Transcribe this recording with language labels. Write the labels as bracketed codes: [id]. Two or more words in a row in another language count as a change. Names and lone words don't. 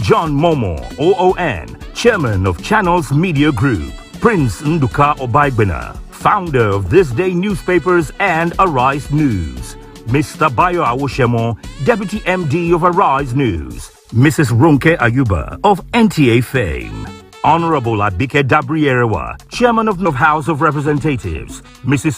[en] John Momo, OON, Chairman of Channels Media Group, Prince Nduka Obaigbena, founder of This Day Newspapers and Arise News, Mr. Bayo Awoshemo, Deputy MD of Arise News, Mrs. Ronke Ayuba of NTA fame, Honorable Abike Dabrierewa, Chairman of House of Representatives, Mrs.